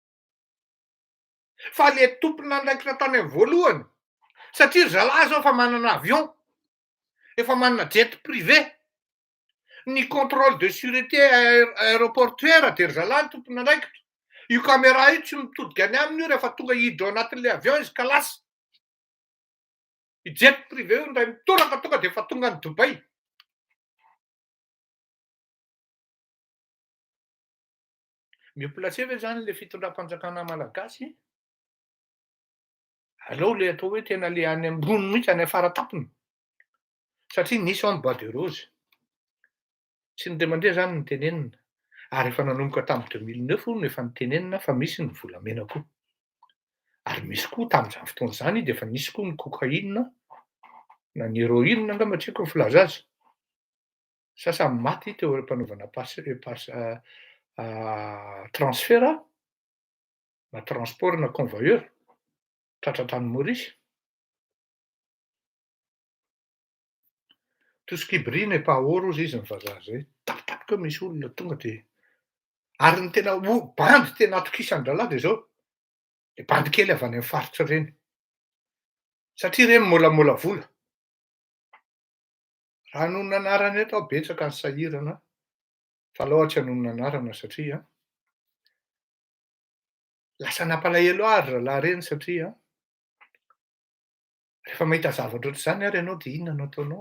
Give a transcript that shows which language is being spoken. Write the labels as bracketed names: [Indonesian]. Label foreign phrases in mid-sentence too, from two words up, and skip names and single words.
[Malagasy] Fa le tompon'andraikitra tany amin'ny voalohany, satria zalahy zao efa manana avion, efa manana [French] jet privé, [Malagasy] ny [French] contrôle de sûreté aéroportuaire [Malagasy] de ry zalahy ny tompon'andraikitra. Io caméra io tsy mitodika any aminy io rehefa tonga hiditra ao anatin'le avion izy ka lasa. I [French] jet privé [Malagasy] io ndray mitoraka tonga de efa tonga any Dubai. [French] Mieux placé [Malagasy] ve zany le fitondram-panjakana malagasy? Aleo le atao hoe tena le any ambony mihitsy any afara tampony. Satria nisy ao ny [French] bois de rose. [Malagasy] Tsy ny indray mandeha zany ny tenenina. Ary efa nanomboka tamin'ny 2009 no efa nitenenina fa misy ny volamena koa. Ary misy koa tamin'izany fotoana izany de efa nisy koa ny cocaïne na ny héroïne angamba tsy haiko ny filaza azy. Sasany maty teo am-panaovana transfert na transport na convoyeur tratran-tany Maurice. [French] Tout ce qui brille n'est pas or [Malagasy] hozy izy ny vazaha zay. Tapitapiky eo misy olona tonga de ary ny tena bandy tena atokisan-drahalahy de zao, le bandy kely avy any amin'ny faritra reny. Satria reny môlamôla vola. Raha anonona anarana eto aho betsaka ny sahirana, fa aleo aho tsy hanonona anarana satria lasa nampalahelo ahy ry rahalahy reny satria rehefa mahita zavatra ohatr'izany ary ianao de inona no ataonao?